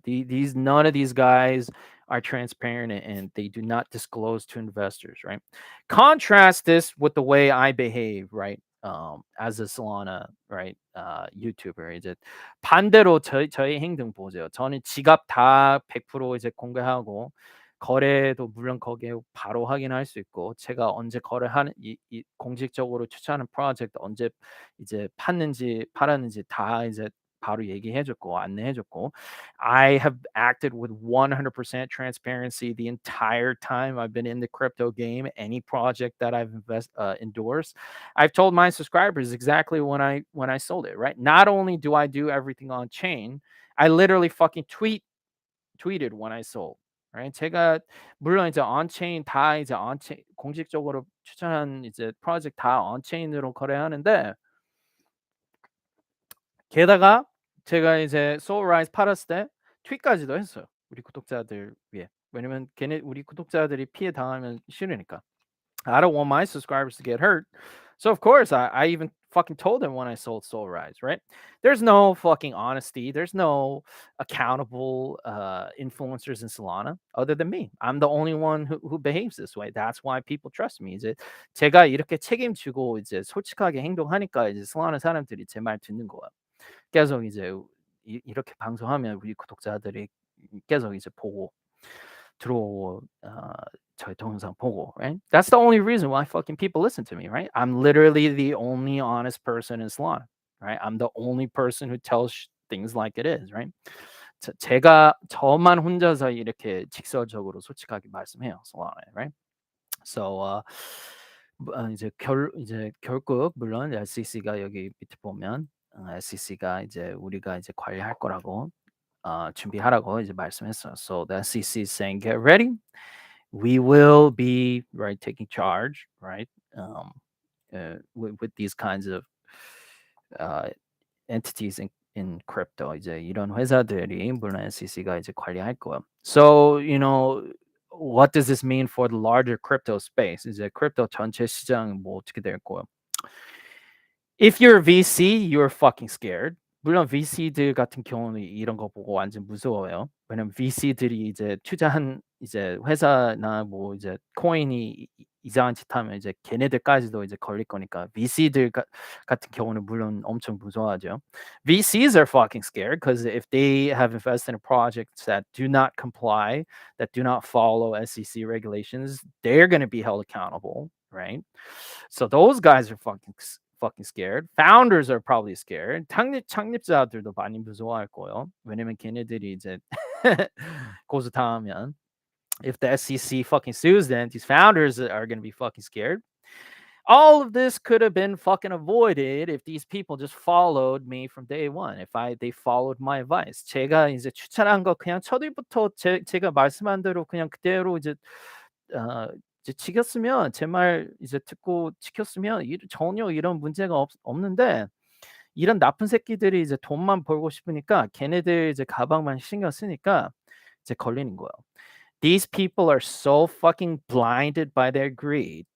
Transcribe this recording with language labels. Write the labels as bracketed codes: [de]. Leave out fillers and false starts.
[en] These none of these guys are transparent and they do not disclose to investors, right? Contrast this with the way I behave, right? As a Solana, right? [ko] YouTuber 이제 반대로 저희 행동 보세요. 저는 지갑 다 100% 이제 공개하고 거래도 물론 거기에 바로 확인할 수 있고 제가 언제 거래하는 이 공식적으로 추천하는 프로젝트 언제 이제 팠는지 팔았는지 다 이제 바로 얘기해 줬고 안내해 줬고 [en] I have acted with 100% transparency the entire time I've been in the crypto game. Any project that I've endorsed, I've told my subscribers exactly when I sold it, right? Not only do I do everything on chain, I literally fucking tweeted when I sold. Right? [ko] 제가 물론 이제 on-chain 다 이제 on-chain 공식적으로 추천한 이제 프로젝트 다 on-chain으로 거래하는데 게다가 제가 이제 소울라이즈 팔았을 때 트윗까지도 했어요. 우리 구독자들 위해. 왜냐면 우리 구독자들이 피해 당하면 싫으니까. [en] I don't want my subscribers to get hurt. So of course I even fucking told them when I sold Soul Rise, right? There's no fucking honesty. There's no accountable influencers in Solana other than me. I'm the only one who behaves this way. That's why people trust me. [ko] 이제 제가 이렇게 책임지고 이제 솔직하게 행동하니까 이제 Solana 사람들이 제 말 듣는 거야. 계속 이제 이렇게 방송하면 우리 구독자들이 계속 이제 보고 들어오고 저희 동영상 보고, [en] right? That's the only reason why fucking people listen to me, right? I'm literally the only honest person in Solana, right? I'm the only person who tells things like it is, right? [ko] 제가 저만 혼자서 이렇게 직설적으로 솔직하게 말씀해요, Solana, [en] right? [ko] So 이제 결국 물론 SEC가 여기 밑에 보면 SEC가 이제 우리가 이제 관리할 거라고 준비하라고 이제 말씀했어요. [en] So the SEC is saying, get ready. We will be right taking charge, right? With these kinds of entities in crypto. [ko] 이제 이런 회사들이 물론 SEC가 이제 관리할 거예요. [en] So what does this mean for the larger crypto space? [ko] 이제 크립토 전체 시장 뭐 어떻게 될 거예요? [en] If you're a VC, you're fucking scared. [ko] 물론 VC들 같은 경우는 이런 거 보고 완전 무서워요. 왜냐면 VC들이 이제 투자한 이제 회사나 뭐 이제 코인이 이상한 짓 하면 이제 걔네들까지도 이제 걸릴 거니까 VC들 같은 경우는 물론 엄청 무서워하죠. [en] VCs are fucking scared because if they have invested in projects that do not comply, that do not follow SEC regulations, they're going to be held accountable, right? So those guys are fucking scared. Founders are probably scared. [ko] 창립자들도 많이 무서워할 거예요. 왜냐면 걔네들이 이제 고소당하면 [en] if the SEC fucking sues them, these founders are going to be fucking scared. All of this could have been fucking avoided if these people just followed me from day one. If they followed my advice. [ko] 제가 이제 추천한 거 그냥 첫 일부터 제가 말씀한 대로 그냥 그대로 이제 이제 지켰으면 제 말 이제 듣고 지켰으면 전혀 이런 문제가 없는데 이런 나쁜 새끼들이 이제 돈만 벌고 싶으니까 걔네들 이제 가방만 신경 쓰니까 이제 걸리는 거예요. [en] These people are so fucking blinded by their greed